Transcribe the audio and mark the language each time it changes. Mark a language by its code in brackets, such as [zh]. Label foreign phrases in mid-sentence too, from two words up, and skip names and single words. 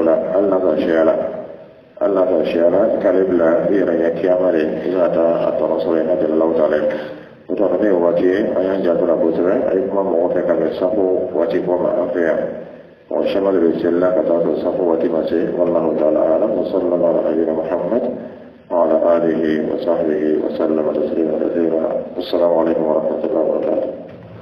[bm] la hali n'a sɔrɔ sɛya la hali n'a sɔrɔ sɛya la i k'ale bila i yɛrɛ ɲɛ kiyama de i bɛna taa a tɔnɔ sɔrɔ yen n'a deli la o ta la o tɔ ne ye waati ye an y'an janto la kosɛbɛ a ye kuma mɔgɔ fɛ ka bɛn safo waati bɔ ma an fɛ yan mɔgɔ caman de bɛ seli la ka taa sɔrɔ safo waati ma se [ar] والله تعالى أعلم وصلى الله على نبينا محمد وعلى آله وصحبه وسلم تسليما كثيرا والسلام عليكم ورحمة الله وبركاته